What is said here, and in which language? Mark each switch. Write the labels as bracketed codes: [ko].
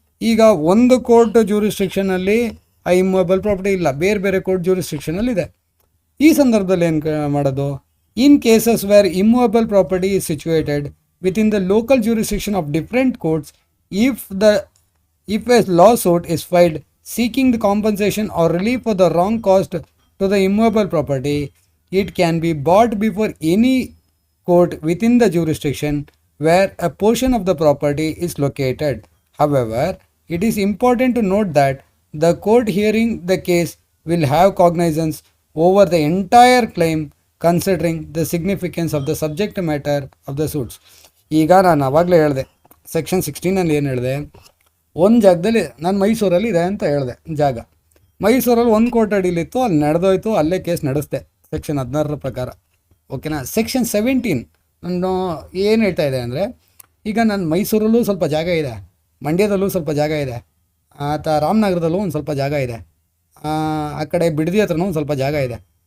[kn] ಈಗ ಒಂದು ಕೋರ್ಟ್ ಜ್ಯೂರಿಸ್ಟ್ರಿಕ್ಷನಲ್ಲಿ ಆ ಇಮ್ಮೂವೇಬಲ್ ಪ್ರಾಪರ್ಟಿ ಇಲ್ಲ, ಬೇರೆ ಬೇರೆ ಕೋರ್ಟ್ ಜ್ಯೂರಿಸ್ಟ್ರಿಕ್ಷನಲ್ಲಿ ಇದೆ. ಈ ಸಂದರ್ಭದಲ್ಲಿ ಏನು ಮಾಡೋದು? [en] In cases where immovable property is situated within the local jurisdiction of different courts, if a lawsuit is filed seeking the compensation or relief for the wrong caused to the immovable property, it can be brought before any court within the jurisdiction where a portion of the property is located. However, it is important to note that the court hearing the case will have cognizance over the entire claim considering the significance of the subject matter of the suits. [kn] ಈಗ ನಾನು ಆವಾಗಲೇ ಹೇಳಿದೆ section 16 ಏನು ಹೇಳಿದೆ? ಒಂದು ಜಾಗದಲ್ಲಿ ನಾನು ಮೈಸೂರಲ್ಲಿ ಇದೆ ಅಂತ ಹೇಳಿದೆ ಜಾಗ, ಮೈಸೂರಲ್ಲಿ ಒಂದು ಕೋರ್ಟ್ ಅಡಿಲಿತ್ತು, ಅಲ್ಲಿ ನಡೆದೋಯ್ತು, ಅಲ್ಲೇ ಕೇಸ್ ನಡೆಸ್ದೆ ಸೆಕ್ಷನ್ 16 ಪ್ರಕಾರ. ಓಕೆನಾ. ಸೆಕ್ಷನ್ 17 ನಾನು ಏನು ಹೇಳ್ತಾ ಇದೆ ಅಂದರೆ, ಈಗ ನಾನು ಮೈಸೂರಲ್ಲೂ ಸ್ವಲ್ಪ ಜಾಗ ಇದೆ, ಮಂಡ್ಯದಲ್ಲೂ ಸ್ವಲ್ಪ ಜಾಗ ಇದೆ, ರಾಮನಗರದಲ್ಲೂ ಒಂದು ಸ್ವಲ್ಪ ಜಾಗ ಇದೆ, ಆ ಕಡೆ ಬಿಡದಿ ಹತ್ರನೂ ಒಂದು ಸ್ವಲ್ಪ ಜಾಗ ಇದೆ.